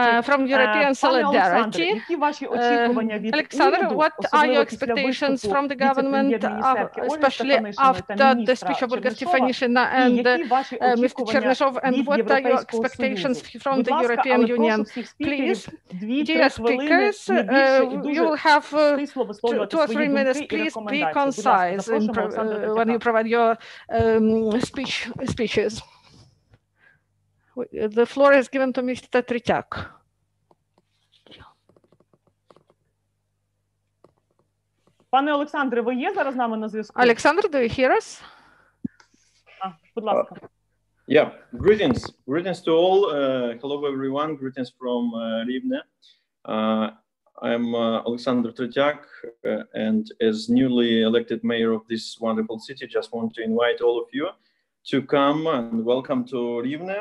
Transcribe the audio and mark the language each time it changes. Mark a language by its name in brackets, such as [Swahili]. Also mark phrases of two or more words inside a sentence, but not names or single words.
[Ukrainian] Пане Олександре, які ваші очікування від уряду, особливо після виступу віце-прем'єр-міністерки Ольги Стефанишиної та міністра Чернишова, і які ваші очікування від Європейського Союзу? Будь ласка, але прошу всіх спікерів 2-3 хвилини, не більше, і дуже стисло висловлювати свої думки і рекомендації. Будь ласка, запрошуємо Олександра Третяка. [English] When you provide your speeches. The floor is given to Mr. Tretyak. [Ukrainian] Пане Олександре, ви є зараз з нами на зв'язку? [English] Alexander, do you hear us? [Ukrainian] Будь ласка. [English] Yeah, greetings to all. Hello everyone, greetings from Rivne. I'm Alexander Tretyak, and as newly elected mayor of this wonderful city, just want to invite all of you to come and welcome to Rivne.